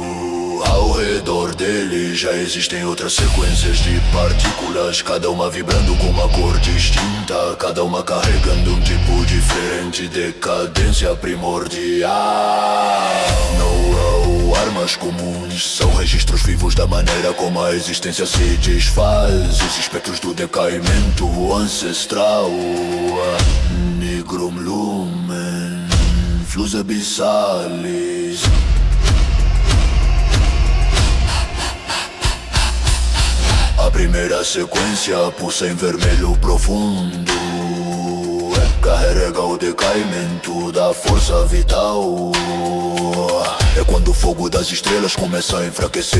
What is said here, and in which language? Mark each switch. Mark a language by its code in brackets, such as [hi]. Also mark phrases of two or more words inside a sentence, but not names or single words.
[pt] Ao redor dele já existem outras sequências de partículas, cada uma vibrando com uma cor distinta, cada uma carregando um tipo diferente, decadência primordial. Não há armas comuns, são registros vivos da maneira como a existência se desfaz. Os espectros do decaimento ancestral. [la] Nigrum lumen, flus abissalis. [pt] A primeira sequência pulsa em vermelho profundo. Carrega o decaimento da força vital. É quando o fogo das estrelas começa a enfraquecer.